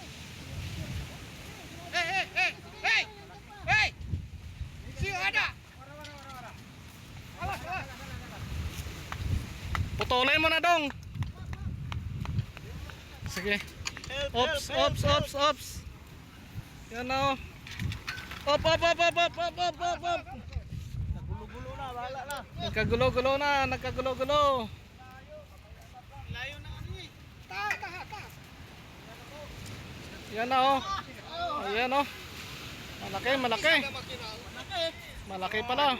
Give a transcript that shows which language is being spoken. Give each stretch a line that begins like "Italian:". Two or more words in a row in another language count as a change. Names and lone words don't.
Filipino: Hey, hey, hey, hey, hey. Siyo ada. Awas, awas. Putulin mo na dong. Sige. Ops, ops, ops, ops. Yan na oh. Op, op, op, op, op, op, op, op, op. Nagulo-gulo na, wala na. Nagkagulo-gulo na, nagkagulo-gulo. Layo na ano eh. Ta. Yan na oh. Ayan oh. Malaki, malaki. Malaki. Malaki pala.